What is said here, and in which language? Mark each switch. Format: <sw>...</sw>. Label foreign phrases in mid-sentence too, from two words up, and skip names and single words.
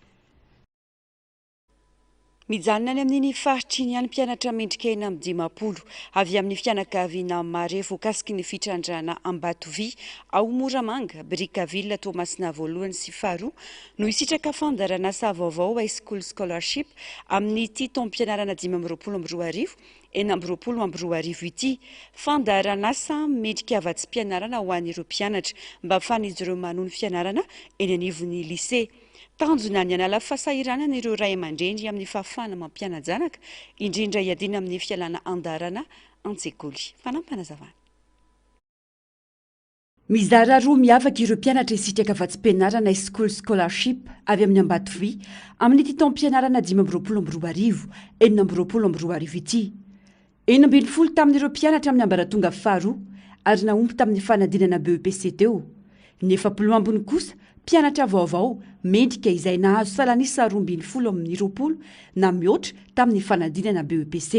<mg>Mijanona ny amin'iny faritry ny any mpianatra mendrika eny amin'ny Dimapolo avy amin'ny fianakaviana Marefo kasika ny fitrandrana Ambatovy ao Moramanga, Brickaville, Toamasina voalohany sy faharoa no isitraka fandaran'asa vaovao</mg> <en>high school scholarship</en> <mg>amin'ny ity taom-pianarana 2024 2024 ity fandaran'asa mendrika afa-tsy-pianarana ho an'ireo mpianatra mba ahafahan'izy ireo manohy ny fianarana eny anivon'ny lycée. Tanjona ny anala fahasahiranana ireo ray aman-dreny amin'ny fahafahana mampiana-janaka indrindra iadina amin'ny fialana andarana an-tsekoly. Fanampanazavana. Mizara roa miavaka ireo mpianatra isitraka afa-tsy-pianarana</mg> <en>high school scholarship</en> <mg>avy amin'ny Ambatovy amin'ny ity taom-pianarana 2024 2024 ity. 40 tamin'ireo mpianatra amin'ny ambaratonga faharoa ary naompy tamin'ny fanadinana BEPC teo. Ny 70 ambiny kosa mpianatra vaovao mendrika izay nahazo salanisa 12 amin'ny 20 na mihoatra tamin'ny fanadinana BEPC.</mg>